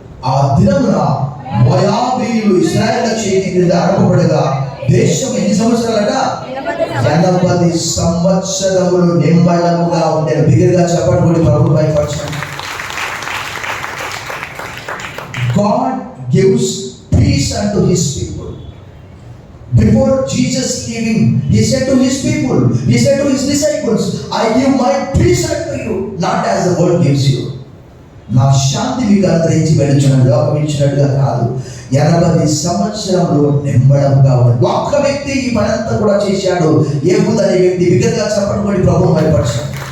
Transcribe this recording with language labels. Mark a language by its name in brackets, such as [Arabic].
[Telugu] ఆ దినమున మోయాబీయులు ఇశ్రాయేలు చేతి క్రింద అడగబడగా దేశం ఎన్ని సంవత్సరాలట? 80 సంవత్సరములు నిమ్మళముగా ఉండేది. బిగ్గరగా చెప్పండి, కూడా ప్రభు భయపరచండి. [English] God gives peace unto his people. Before Jesus leaving, he said to his people, he said to his disciples, I give my peace unto you, not as the world gives you. [Telugu] నా శాంతి మీకు అనుగ్రహించి వెళ్ళుచున్నాను, లోకం ఇచ్చినట్టుగా కాదు. 80 సంవత్సరంలో నిమ్మడంగా ఉన్నది. ఒక్క వ్యక్తి ఈ పనంతా కూడా చేశాడు. ఏహూదు అనే వ్యక్తి. బిగ్గరగా చెప్పండి, ప్రభువు భయపరచండి.